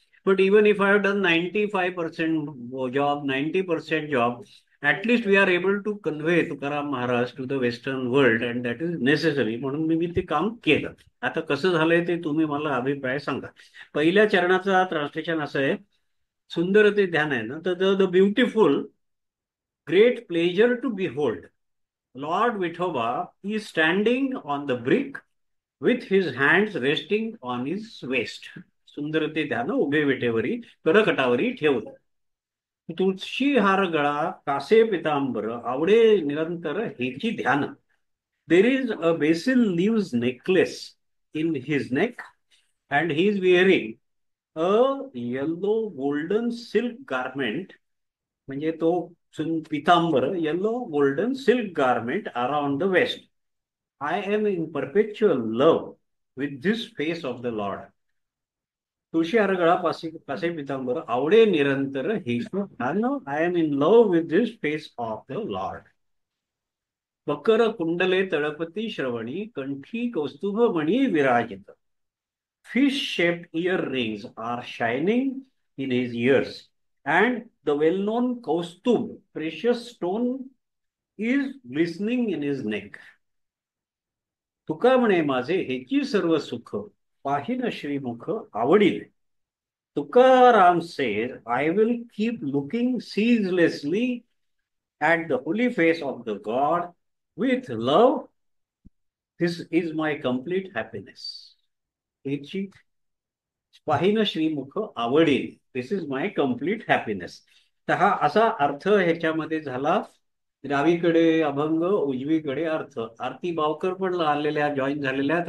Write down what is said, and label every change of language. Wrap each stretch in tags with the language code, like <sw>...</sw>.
<en>But even if I have done 95% job, 90% job, at least we are able to convey Tukaram Maharaj to the Western world, and that is necessary.</en> <mr>म्हणून मी ते काम केलं. आता कसं झालंय ते तुम्ही मला अभिप्राय सांगा. पहिल्या चरणाचं ट्रान्सलेशन असं आहे, सुंदर ते ध्यान आहे ना, तर</mr> <en>The beautiful great pleasure to behold. Lord Vithoba is standing on the brick with his hands resting on his waist.</en> <mr>सुंदर ते ध्यान उभे विटेवरी करकटावरी ठेवलं. तुळशी हार गळा कासे पितांबर आवडे निरंतर हेची ध्यान.</mr> <en>There is a basil leaves necklace in his neck, and he is wearing a yellow golden silk garment.</en> <mr>म्हणजे तो पितांबर,</mr> <en>Yellow golden silk garment around the waist. I am in perpetual love with this face of the Lord.</en> <mr>तुळशी अरगळा पासे पासे पितांबर आवडे निरंतर हे.</mr> <en>I am in love with this face of the Lord.</en> <mr>मकर कुंडले तळपती श्रवणी कंठी कौस्तुभ मणी विराजित.</mr> <en>fish-shaped earrings are shining in his ears, and the well-known Kaustub precious stone is glistening in his neck.</en> <mr>तुका म्हणे माझे हेची सर्व सुख पाहिन श्रीमुख आवडील.</mr> <en>Tukaram says, I will keep looking ceaselessly at the holy face of the God with love. This is my complete happiness.</en> <mr>हेची पाहिन श्रीमुख आवडेल.</mr> <en>This is my complete happiness.</en> <mr>तर हा असा अर्थ ह्याच्यामध्ये झाला. डावीकडे अभंग, उजवीकडे अर्थ. आरती बावकर पण आलेल्या, जॉईन झालेल्या आहेत.</mr>